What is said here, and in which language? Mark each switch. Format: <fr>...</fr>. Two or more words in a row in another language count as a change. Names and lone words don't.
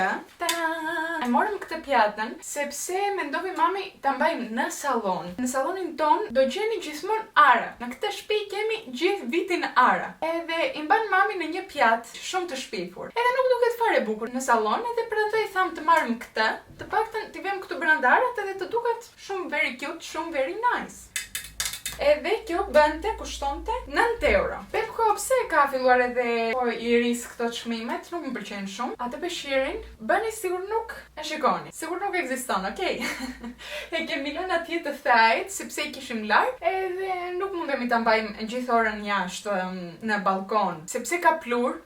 <sq>E morëm këtë pjatën, sepse mendovi mami ta mbajmë në sallon. Në sallonin ton do gjeni gjithmonë ara. Në këtë shtëpi kemi gjithë vitin ara. Edhe i mban mami në një pjatë shumë të shpifur. Edhe nuk duket fare bukur në sallon, edhe prandaj tham të marrim këtë, të paktën t'i vëmë këtu brenda arat edhe të duket shumë</sq> <en>very cute,</en> <sq>shumë</sq> <en>very nice.</en> <sq>Edhe kjo bënte, kushtonte 9 euro. Pepco pse ka filluar edhe i ris këto çmimet, nuk më pëlqejnë shumë. Atë peshqirin, bëni sigur nuk e shikoni. Sigur nuk ekziston, okay? E kemi lënë atje të thajt, sepse i kishim larg, edhe nuk mundemi ta mbajmë gjithë orën jashtë në balkon, sepse ka plur.</sq>